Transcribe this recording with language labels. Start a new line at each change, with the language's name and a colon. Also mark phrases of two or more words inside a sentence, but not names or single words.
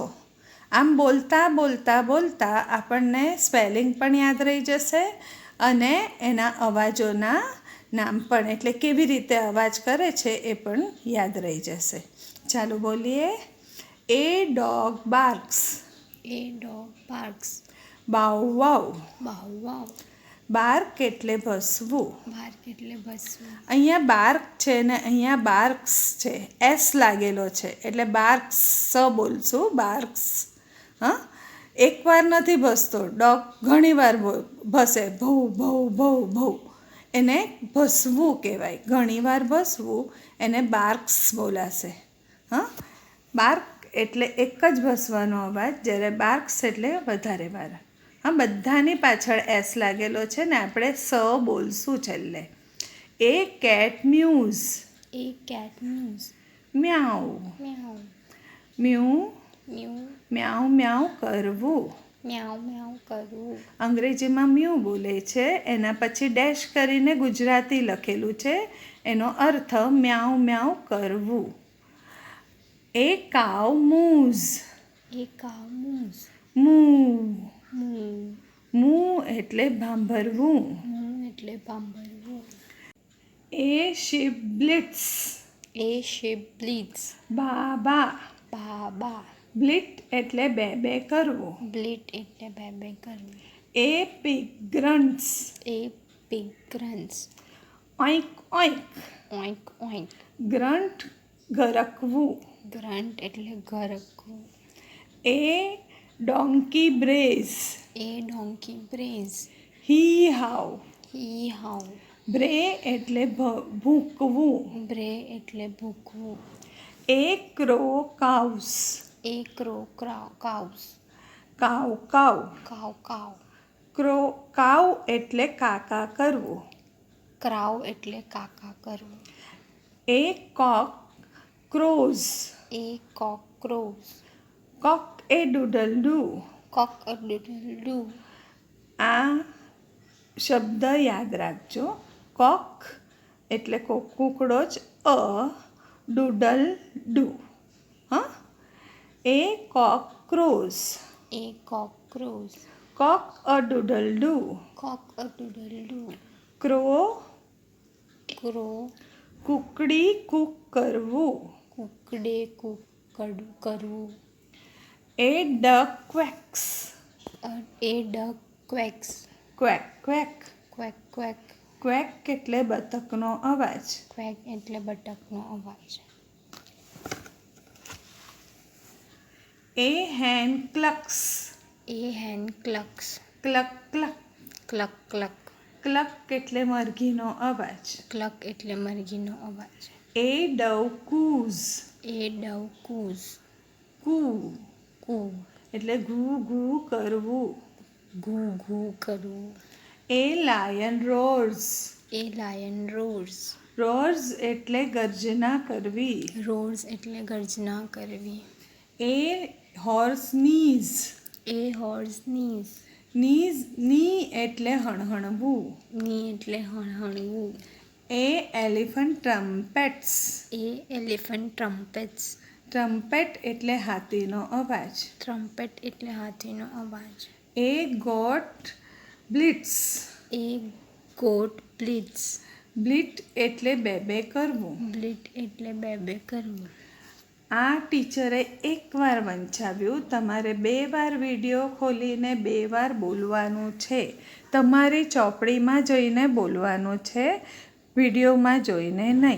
Gujarati: આમ બોલતા બોલતા બોલતા આપણને સ્પેલિંગ પણ યાદ રહી જશે અને એના અવાજોના નામ પણ, એટલે કેવી રીતે અવાજ કરે છે એ પણ યાદ રહી જશે. ચાલો બોલીએ.
English: a dog barks. A dog barks. બાવ વાવ. Bow wow.
Gujarati: બાર્ક એટલે ભસવું. Bark એટલે ભસવું. અહીંયા બાર્ક છે ને અહીંયા બાર્ક્સ છે, એસ લાગેલો છે એટલે બાર્ક્સ બોલશું, બાર્ક્સ. હા, એકવાર નથી ભસતો. ડોગ ઘણીવાર ભસે, ભૌ ભૌ ભૌ ભૌ, એને ભસવું કહેવાય. ઘણીવાર ભસવું એને બાર્ક્સ બોલાશે. હા, બાર્ક એટલે એક જ ભસવાનો અવાજ, જ્યારે બાર્ક્સ એટલે વધારે વાર. હા, બધાની પાછળ એસ લાગેલો છે ને આપણે સ બોલશું છેલ્લે.
English: a cat mews. A cat mews. મ્યાઉ. Meow. મ્યુ Mew.
Gujarati: મ્યાઉ મ્યાઉ કરવું. Meow meow કરવું. અંગ્રેજીમાં મ્યુ બોલે છે, એના પછી ડેશ કરીને ગુજરાતી લખેલું છે. એનો અર્થ મ્યાઉ મ્યાઉ કરવું.
English: a cow moos. A cow moves. મૂ. Moo.
Gujarati: મૂ એટલે ભાંભરવું. Moo એટલે ભાંભરવું.
English: a sheep bleats. A sheep bleats. બા બા. Baa baa.
Gujarati: બ્લિટ એટલે બે બે કરવું. Bleat એટલે બે બે કરવું.
English: a pig grunts. A pig grunts. ઓઈક ઓઈક. Oink oink.
Gujarati: ગ્રન્ટ ગરકવું. Grunt એટલે ગરકવું.
English: a donkey brays. A donkey brays. હી હાવ. Hee haw.
Gujarati: બ્રે એટલે ભૂકવું. Bray એટલે ભૂકવું.
English: a crow caws. A crow cows. કાવ કાવ. Cow cow. crow caw
Gujarati: એટલે કાકા કરવું. Crow એટલે કાકા કરવું.
English: a cock crows. A cock crows. કોક એ ડુડલ ડુ. Cock a doodle doo.
Gujarati: આ શબ્દ યાદ રાખજો. કોક એટલે કૂકડો જ, ડુડલ ડુ.
English: yes, a cock crows. A cock crows. કોક અ ડુડલ ડુ. Cock a doodle doo. ક્રો Crow.
Gujarati: કુકડી કૂક કરવું. કુકડે કૂક કરવું.
English: a duck quacks. A duck quacks. ક્વેક ક્વેક. Quack quack.
Gujarati: ક્વેક એટલે બતકનો અવાજ. Quack એટલે બટકનો અવાજ.
English: a hen clucks. A hen clucks. ક્લક ક્લક. Cluck cluck.
Gujarati: ક્લક એટલે મરઘીનો અવાજ. Cluck એટલે મરઘીનો અવાજ.
English: a dove coos. A dove coos. કૂ Coo.
Gujarati: એટલે ઘૂ ઘૂ કરવું. Goo goo કરવું.
English: a lion roars. A lion roars.
Gujarati: રોર્સ એટલે ગર્જના કરવી. Roars એટલે ગર્જના કરવી.
English: a horse neighs. A horse sneeze.
Gujarati: નીઝ ની એટલે હણહણવું. ની એટલે હણહણવું.
English: an elephant trumpets. A elephant trumpets.
Gujarati: ટ્રમ્પેટ એટલે હાથીનો અવાજ. Trumpet એટલે હાથીનો અવાજ.
English: a goat bleats. A goat bleats.
Gujarati: બ્લિટ એટલે બે બે કરવું. Bleat એટલે બે બે કરવું. આ ટીચરે એકવાર વંચાવ્યું, તમારે 2 વાર વિડીયો ખોલીને 2 વાર બોલવાનું છે. તમારી ચોપડીમાં જોઈને બોલવાનું છે, વિડીયોમાં જોઈને નહીં.